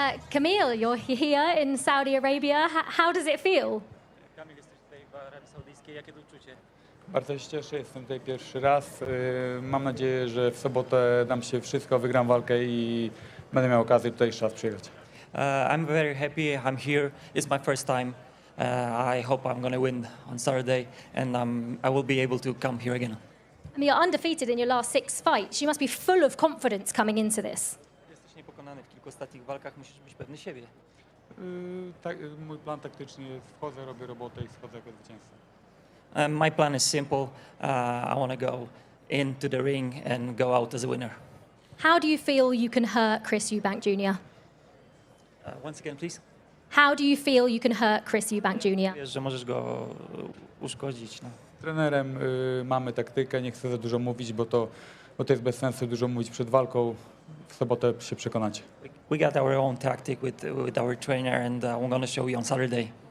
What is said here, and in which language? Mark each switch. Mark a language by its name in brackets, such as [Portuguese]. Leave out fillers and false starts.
[English] Kamil, you're here in Saudi Arabia. How does it feel? [Polish] Bardzo się cieszę, jestem tutaj pierwszy raz. Mam nadzieję, że w sobotę dam się wszystko, wygram walkę i będę miał okazję tutaj jeszcze raz przyjechać. [English] I'm very happy I'm here. It's my first time. I hope I'm going to win on Saturday and I will be able to come here again. I mean, you're undefeated in your last 6 fights. You must be full of confidence coming into this. [Polish] Jesteś niepokonany w kilku ostatnich walkach, musisz być pewny siebie. Mój plan taktyczny jest wchodzę, robię robotę i schodzę jako zwycięzca. [English] My plan is simple. I want to go into the ring and go out as a winner. How do you feel you can hurt Chris Eubank Jr.? Once again, please. How do you feel you can hurt Chris Eubank Jr.? [Polish] Wiesz, że możesz go uszkodzić. No. Z trenerem mamy taktykę, nie chcę za dużo mówić, bo to jest bez sensu dużo mówić przed walką. W sobotę się przekonacie. [English] We got our own tactic with our trainer and I'm going to show you on Saturday.